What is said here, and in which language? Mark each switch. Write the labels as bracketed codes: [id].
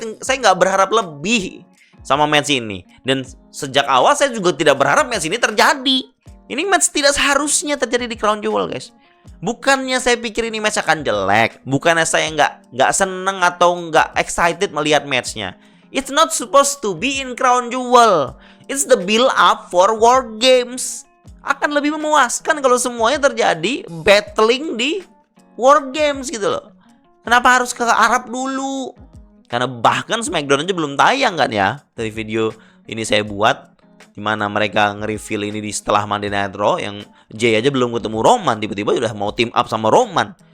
[id] Saya nggak berharap lebih sama match ini. Dan sejak awal saya juga tidak berharap match ini terjadi. Ini match tidak seharusnya terjadi di Crown Jewel guys. Bukannya saya pikir ini match akan jelek. Bukannya saya nggak seneng atau nggak excited melihat matchnya. [en] It's not supposed to be in Crown Jewel. It's the build up for War Games. [id] Akan lebih memuaskan kalau semuanya terjadi battling di War Games gitu loh. Kenapa harus ke Arab dulu? Karena bahkan SmackDown aja belum tayang kan ya. Dari video ini saya buat dimana mereka nge-reveal ini di setelah Monday Night Raw, yang Jay aja belum ketemu Roman, tiba-tiba udah mau team up sama Roman.